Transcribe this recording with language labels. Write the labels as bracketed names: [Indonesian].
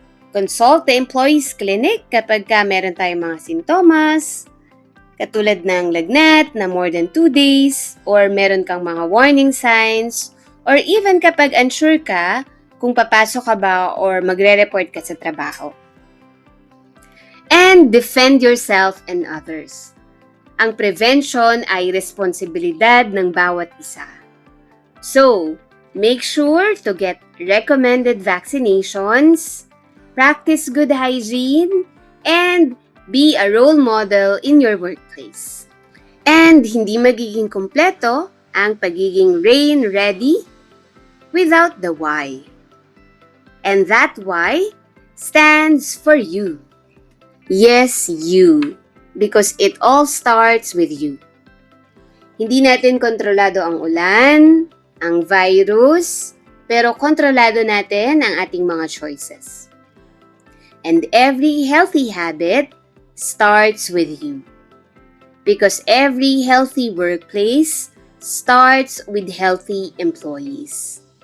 [English] Consult the employee's clinic [Filipino] kapag meron tayong mga sintomas, katulad ng lagnat na more than 2 days, or meron kang mga warning signs, or even kapag unsure ka kung papasok ka ba or magre-report ka sa trabaho. [English] And defend yourself and others. [Filipino] Ang prevention ay responsibilidad ng bawat isa. [English] So, make sure to get recommended vaccinations, practice good hygiene, and be a role model in your workplace. [Filipino] And hindi magiging kompleto ang pagiging rain ready [English] without the why. And that why stands for you. Yes, you. Because it all starts with you. [Filipino] Hindi natin kontrolado ang ulan, ang virus, pero kontrolado natin ang ating mga choices. [English] And every healthy habit starts with you. Because every healthy workplace starts with healthy employees.